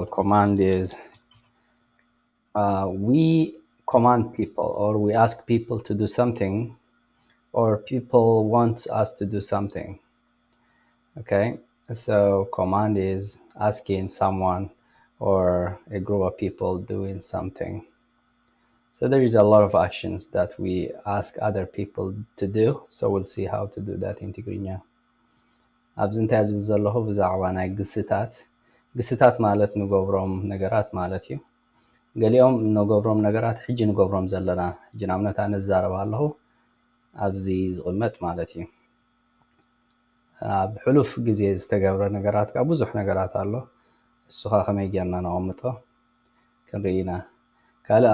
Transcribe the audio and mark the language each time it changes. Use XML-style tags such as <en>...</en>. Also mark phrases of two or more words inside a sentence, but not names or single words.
<en>Command is we command people, or we ask people to do something, or people want us to do something. Okay, so command is asking someone or a group of people doing something. So there is a lot of actions that we ask other people to do. So we'll see how to do that in Tigrigna.</en> <ti>ኣብዚ እንታይ ዝብል ዘለኹ ብዛዕባ ናይ ግስታት ግስታት ማለት ንገብሮም ነገራት ማለት እዩ። ገሊኦም ንገብሮም ነገራት ሕጂ ንገብሮም ዘለና ሕጂ ንኣብነት ኣነ ዝዛረብ ኣለኹ ኣብዚ ዝቕመጥ ማለት እዩ። ኣብ ሕሉፍ ግዜ ዝተገብረ ነገራት ካብ ብዙሕ ነገራት ኣሎ። እሱኻ ከመይ ጌርና ነቐምጦ ክንርኢ ኢና። ካልእ</ti>